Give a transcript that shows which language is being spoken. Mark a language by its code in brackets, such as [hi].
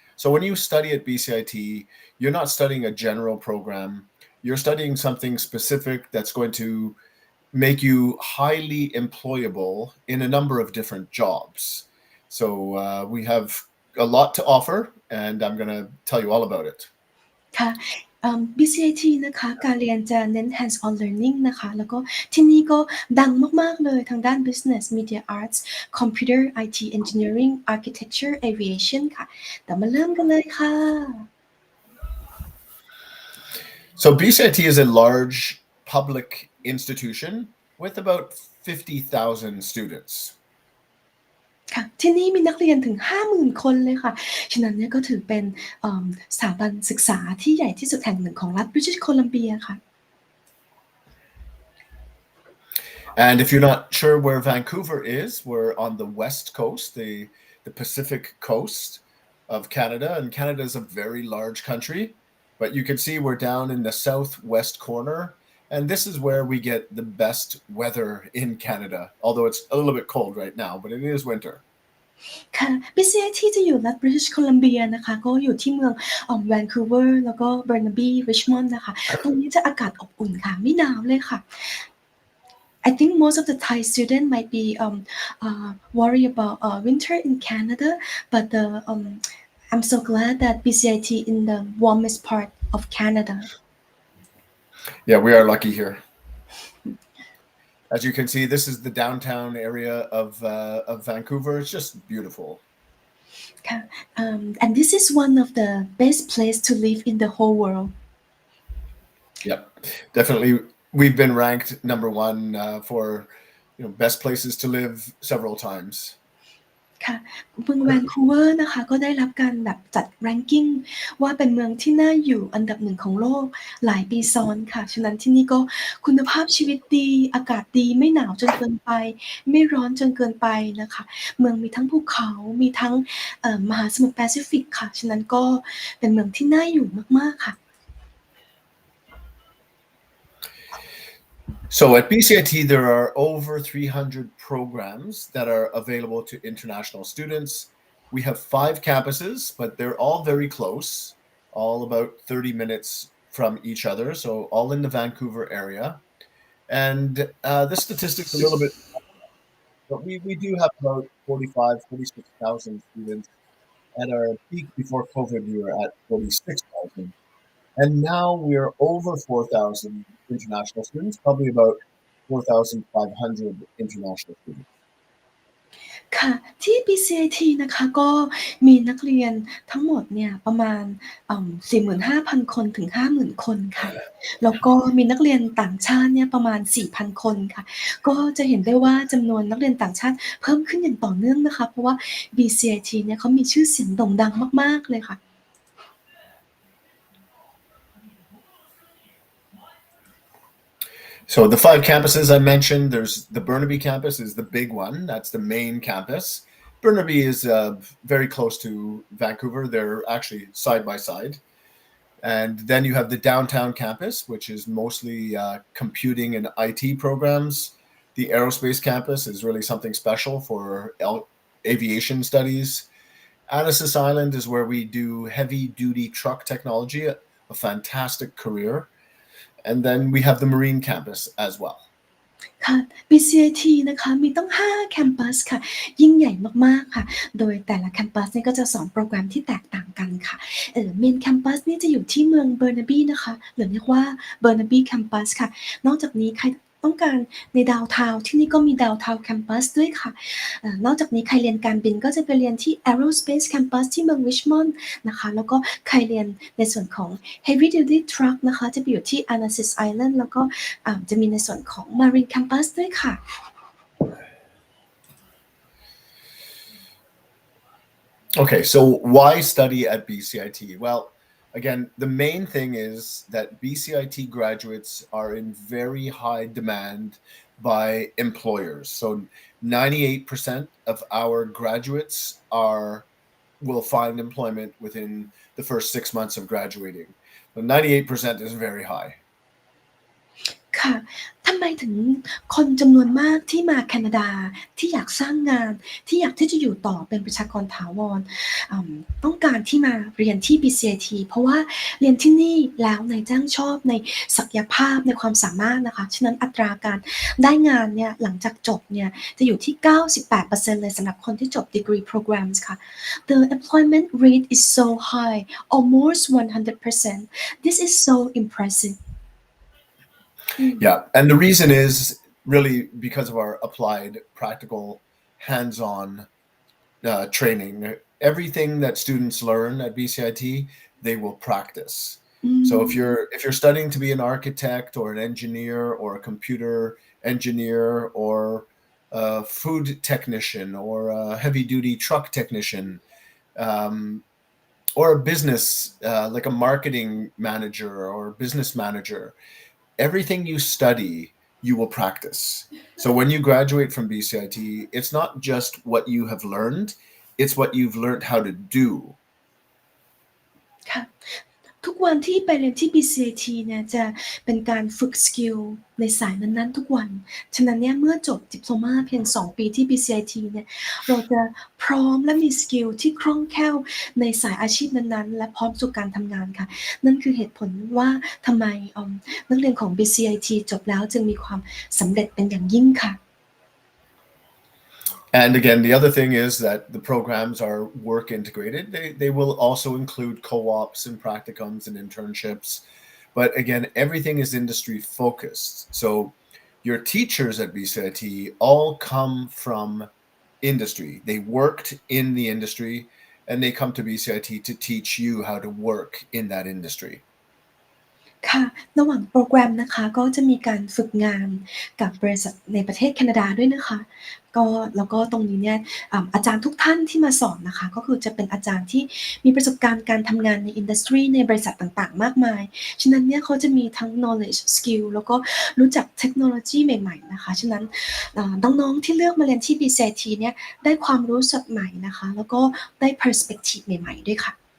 [en] So when you study at BCIT, you're not studying a general program. You're studying something specific that's going to make you highly employable in a number of different jobs. So we have a lot to offer, and I'm going to tell you all about it. [th] ค่ะ BCIT นะคะการเรียนจะเน้น hands on learning นะคะแล้วก็ที่นี่ก็ดังมากๆเลยทางด้าน business media arts computer IT engineering architecture aviation ค่ะแต่มาเริ่มกันเลยค่ะ [en] So BCIT is a large public institution with about 50,000 students. [th] ค่ะที่นี่มีนักเรียนถึง 50,000 คนเลยค่ะฉะนั้นเนี่ยก็ถือเป็นสถาบันศึกษาที่ใหญ่ที่สุดแห่งหนึ่งของรัฐ British Columbia ค่ะ [en] And if you're not sure where Vancouver is, we're on the west coast, the Pacific coast of Canada, and Canada is a very large country, but you can see we're down in the southwest corner, and this is where we get the best weather in Canada, although it's a little bit cold right now, but it is winter. [th] ค่ะ BCIT จะอยู่รัฐ British Columbia นะคะก็อยู่ที่เมืองVancouver แล้วก็ Burnaby Richmond นะคะตรงนี้จะอากาศอบอุ่นค่ะไม่หนาวเลยค่ะ [en] I think most of the Thai students might be worried about winter in Canada, but I'm so glad that BCIT in the warmest part of Canada. Yeah, we are lucky here. As you can see, this is the downtown area of Vancouver. It's just beautiful. And this is one of the best places to live in the whole world. Yep, definitely. We've been ranked number one for best places to live several times. [th] ค่ะเมืองแวนคูเวอร์นะคะก็ได้รับการแบบจัด ranking ว่าเป็นเมืองที่น่าอยู่อันดับหนึ่งของโลกหลายปีซ้อนค่ะฉะนั้นที่นี่ก็คุณภาพชีวิตดีอากาศดีไม่หนาวจนเกินไปไม่ร้อนจนเกินไปนะคะเมืองมีทั้งภูเขามีทั้งมหาสมุทรแปซิฟิกค่ะฉะนั้นก็เป็นเมืองที่น่าอยู่มากๆค่ะ [en] So at BCIT, there are over 300 programs that are available to international students. We have 5 campuses, but they're all very close, all about 30 minutes from each other, so all in the Vancouver area. And the statistics a little bit But we do have about 45, 46,000 students. At our peak before COVID, we were at 46,000. And now we're over 4,000 international students, probably about 4,500 international students. [th] ค่ะที่ BCIT นะคะก็มีนักเรียนทั้งหมดเนี่ยประมาณ45,000 คนถึง 50,000 คนค่ะแล้วก็มีนักเรียนต่างชาติเนี่ยประมาณ 4,000 คนค่ะก็จะเห็นได้ว่าจำนวนนักเรียนต่างชาติเพิ่มขึ้นอย่างต่อเนื่องนะคะเพราะว่า BCIT เนี่ยเขามีชื่อเสียงโด่งดังมากๆเลยค่ะ [en] So the 5 campuses I mentioned, there's the Burnaby campus is the big one. That's the main campus. Burnaby is very close to Vancouver. They're actually side by side. And then you have the downtown campus, which is mostly computing and IT programs. The aerospace campus is really something special for aviation studies. Anasis Island is where we do heavy duty truck technology, a fantastic career. And then we have the Marine campus as well. [th] ค่ะ BCIT นะคะมีตั้ง5แคมปัสค่ะยิ่งใหญ่มากๆค่ะโดยแต่ละแคมปัสเนี่ยก็จะสอนโปรแกรมที่แตกต่างกันค่ะMain Campus นี่จะอยู่ที่เมือง Burnaby นะคะหรือเรียกว่า Burnaby Campus ค่ะนอกจากนี้ใครต้องการในดาวน์ทาวน์ที่นี่ก็มีดาวน์ทาวน์แคมปัสด้วยค่ะ นอกจากนี้ใครเรียนการบินก็จะไปเรียนที่ Aerospace Campus ที่เมือง Richmond นะคะแล้วก็ใครเรียนในส่วนของ Heavy Duty Truck นะคะจะไปอยู่ที่ Anasis Island แล้วก็จะมีในส่วนของ Marine Campus ด้วยค่ะ [en] Okay, so why study at BCIT? Well, again, the main thing is that BCIT graduates are in very high demand by employers. So 98% of our graduates will find employment within the first 6 months of graduating. So 98% is very high. [th] ค่ะทำไมถึงคนจำนวนมากที่มาแคนาดาที่อยากสร้างงานที่อยากที่จะอยู่ต่อเป็นประชากรถาวรต้องการที่มาเรียนที่ BCIT เพราะว่าเรียนที่นี่แล้วนายจ้างชอบในศักยภาพในความสามารถนะคะฉะนั้นอัตราการได้งานเนี่ยหลังจากจบเนี่ยจะอยู่ที่ 98% เลยสำหรับคนที่จบ degree programs ค่ะ [en] The employment rate is so high almost 100%. This is so impressive. Yeah, and the reason is really because of our applied, practical, hands-on training. Everything that students learn at BCIT, they will practice. So if you're studying to be an architect or an engineer or a computer engineer or a food technician or a heavy-duty truck technician, or a business like a marketing manager or business manager, everything you study, you will practice. So when you graduate from BCIT, it's not just what you have learned, it's what you've learned how to do. [th] ค่ะทุกวันที่ไปเรียนที่ BCIT เนี่ยจะเป็นการฝึกสกิลในสายนั้นๆทุกวันฉะนั้นเนี่ยเมื่อจบดิโพลมาเพียง2 ปีที่ BCIT เนี่ยเราจะพร้อมและมีสกิลที่คล่องแคล่วในสายอาชีพนั้นๆและพร้อมสู่การทำงานค่ะนั่นคือเหตุผลว่าทำไมนักเรียนของ BCIT จบแล้วจึงมีความสำเร็จเป็นอย่างยิ่งค่ะ [en] And again, the other thing is that the programs are work integrated. They will also include co-ops and practicums and internships. But again, everything is industry focused. So your teachers at BCIT all come from industry. They worked in the industry and they come to BCIT to teach you how to work in that industry. [th] ค่ะระหว่างโปรแกรมนะคะก็จะมีการฝึกงานกับบริษัทในประเทศแคนาดาด้วยนะคะแล้วก็ตรงนี้เนี่ยอาจารย์ทุกท่านที่มาสอนนะคะก็คือจะเป็นอาจารย์ที่มีประสบการณ์การทำงานในอินดัสทรีในบริษัทต่างๆมากมายฉะนั้นเนี่ยเขาจะมีทั้ง knowledge skill แล้วก็รู้จักเทคโนโลยีใหม่ๆนะคะฉะนั้นน้องๆที่เลือกมาเรียนที่ BCIT เนี่ยได้ความรู้สดใหม่นะคะแล้วก็ได้ perspective ใหม่ๆด้วยค่ะ